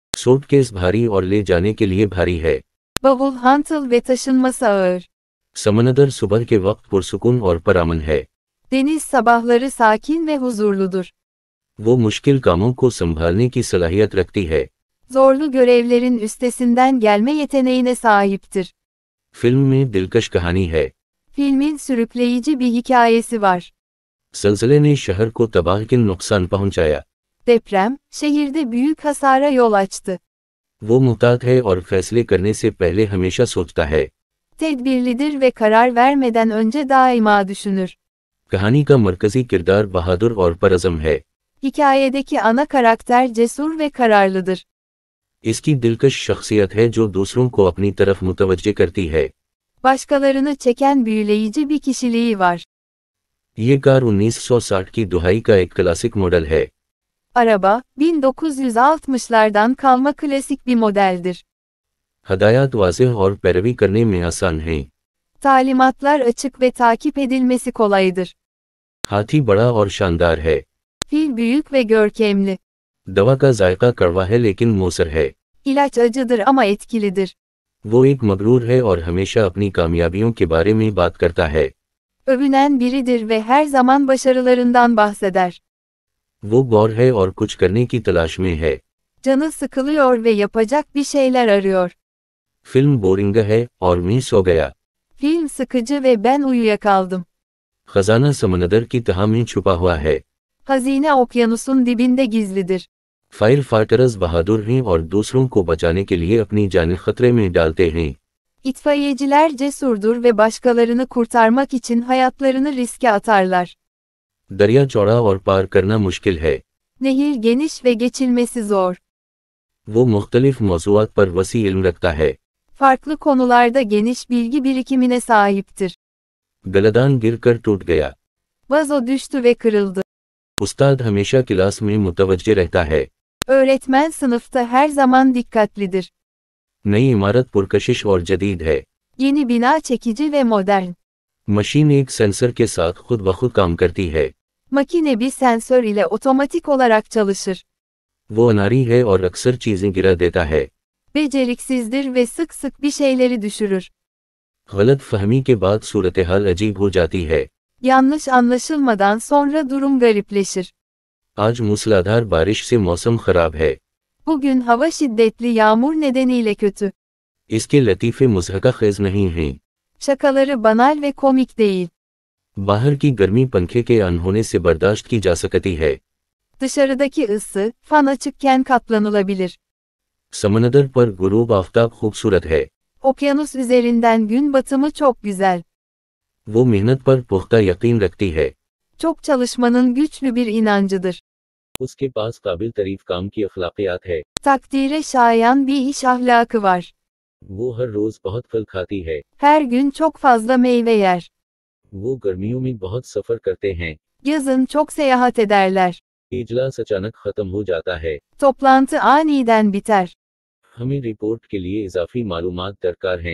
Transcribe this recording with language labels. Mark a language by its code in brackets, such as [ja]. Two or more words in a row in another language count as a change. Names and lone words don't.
[ur] سوٹ کیس بھاری اور لے جانے کے لیے بھاری ہے. [tr] Bavul hantal ve taşınması ağır. [ur] سمندر صبح کے وقت پرسکون اور پرامن ہے. [tr] Deniz sabahları sakin ve huzurludur. [ur] وہ مشکل کاموں کو سنبھالنے کی صلاحیت رکھتی ہے. [tr] Zorlu görevlerin üstesinden gelme yeteneğine sahiptir. [ur] فلم میں دلکش کہانی ہے. [tr] Filmin sürükleyici bir hikayesi var. [ur] زلزلے نے شہر کو تباہ کن نقصان پہنچایا. [tr] Deprem, şehirde büyük hasara yol açtı. [ur] وہ محتاط ہے اور فیصلے کرنے سے پہلے ہمیشہ سوچتا ہے. [tr] Tedbirlidir ve karar vermeden önce daima düşünür. [ur] کہانی کا مرکزی کردار بہادر اور پرعزم ہے. [tr] Hikayedeki ana karakter cesur ve kararlıdır. [ur] اس کی دلکش شخصیت ہے جو دوسروں کو اپنی طرف متوجہ کرتی ہے. [tr] Başkalarını çeken büyüleyici bir kişiliği var. [ur] یہ کار 1960 کی دہائی کا ایک [en] classic model [ur] है। [tr] Araba, 1960'lardan kalma klasik bir modeldir. [ur] ہدایت واضح اور پیروی کرنے میں آسان ہیں. [tr] Talimatlar açık ve takip edilmesi kolaydır. [ur] ہاتھی بڑا اور شاندار ہے. [tr] Fil büyük ve görkemli. [ur] دوا کا ذائقہ کڑوا ہے لیکن موثر ہے. [tr] İlaç acıdır ama etkilidir. [ur] وہ ایک مغرور ہے اور ہمیشہ اپنی کامیابیوں کے بارے میں بات کرتا ہے. [tr] Övünen biridir ve her zaman başarılarından bahseder. [ur] وہ غور ہے اور کچھ کرنے کی تلاش میں ہے. [tr] Canı sıkılıyor ve yapacak bir şeyler arıyor. [ur] فلم بورنگ ہے اور میں سو گیا. [tr] Film sıkıcı ve ben uyuyakaldım. [ur] خزانہ سمندر کی تہہ میں چھپا ہوا ہے. [tr] Hazine okyanusun dibinde gizlidir. [en] fire fighters [ur] بہادر ہیں اور دوسروں کو بچانے کے لیے اپنی جان خطرے میں ڈالتے ہیں. [tr] İtfaiyeciler cesurdur ve başkalarını kurtarmak için hayatlarını riske atarlar. [ur] دریا چوڑا اور پار کرنا مشکل ہے. [tr] Nehir geniş ve geçilmesi zor. [ur] وہ مختلف موضوعات پر وسیع علم رکھتا ہے. [tr] Farklı konularda geniş bilgi birikimine sahiptir. [ur] گلدان گر کر ٹوٹ گیا. [tr] Vazo düştü ve kırıldı. [ur] استاد ہمیشہ کلاس میں متوجہ رہتا ہے. [tr] Öğretmen sınıfta her zaman dikkatlidir. [ur] نئی عمارت پرکشش اور جدید ہے. [tr] Yeni bina çekici ve modern. [ur] مشین ایک سینسر کے ساتھ خود بخود کام کرتی ہے. [tr] Makine bir sensör ile otomatik olarak çalışır. [ur] وہ اناڑی ہے اور اکثر چیزیں گرا دیتا ہے. [tr] Beceriksizdir ve sık sık bir şeyleri düşürür. [ur] غلط فہمی کے بعد صورت حال عجیب ہو جاتی ہے. [tr] Yanlış anlaşılmadan sonra durum garipleşir. [ur] آج موسلا دھار بارش سے موسم خراب ہے. [tr] Bugün hava şiddetli yağmur nedeniyle kötü. [ur] اس کے لطیفے مضحکہ خیز نہیں ہیں. [tr] Şakaları banal ve komik değil. [ur] باہر کی گرمی پنکھے کے آن ہونے سے برداشت کی جا سکتی ہے. [tr] Dışarıdaki ısı, fan açıkken katlanılabilir. [ur] سمندر پر غروب آفتاب خوبصورت ہے. [tr] Okyanus üzerinden gün batımı çok güzel. [ur] وہ محنت پر پختہ یقین رکھتی ہے. [tr] Çok çalışmanın güçlü bir inancıdır. [ur] اس کے پاس قابل تعریف کام کی اخلاقیات ہے. [tr] Takdire şayan bir iş ahlakı var. [ur] وہ ہر روز بہت پھل کھاتی ہے. [tr] Her gün çok fazla meyve yer. [ur] وہ گرمیوں میں بہت سفر کرتے ہیں. [tr] Yazın çok seyahat ederler. [ur] اجلاس اچانک ختم ہو جاتا ہے. [tr] Toplantı aniden biter. [ur] ہمیں رپورٹ کے لیے اضافی معلومات درکار ہیں.